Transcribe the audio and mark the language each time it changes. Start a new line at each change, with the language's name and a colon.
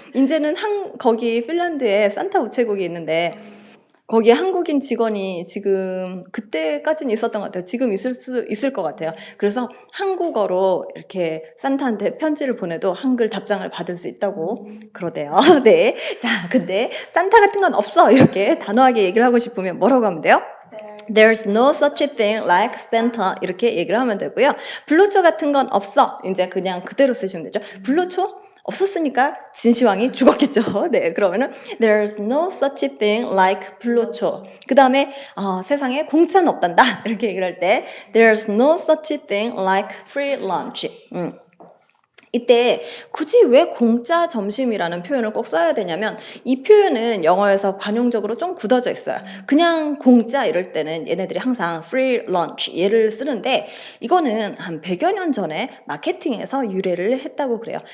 Korean: 이제는 거기 핀란드에 산타 우체국이 있는데 거기에 한국인 직원이 지금 그때까지는 있었던 것 같아요. 지금 있을 것 같아요. 그래서 한국어로 이렇게 산타한테 편지를 보내도 한글 답장을 받을 수 있다고 그러대요. 네. 자, 근데 산타 같은 건 없어. 이렇게 단호하게 얘기를 하고 싶으면 뭐라고 하면 돼요?
English: There's no such a thing like Santa
Korean: 이렇게 얘기를 하면 되고요. 불로초 같은 건 없어. 이제 그냥 그대로 쓰시면 되죠. 불로초? 없었으니까 진시황이 죽었겠죠. 네, 그러면은
English: There's no such a thing like 불로초.
Korean: 그 다음에 세상에 공짜는 없단다. 이렇게 얘기를 할 때
English: There's no such a thing like free lunch.
Korean: 이때 굳이 왜 공짜 점심이라는 표현을 꼭 써야 되냐면 이 표현은 영어에서 관용적으로 좀 굳어져 있어요. 그냥 공짜 이럴 때는 얘네들이 항상 free lunch 얘를 쓰는데 이거는 한 100여 년 전에 마케팅에서 유래를 했다고 그래요.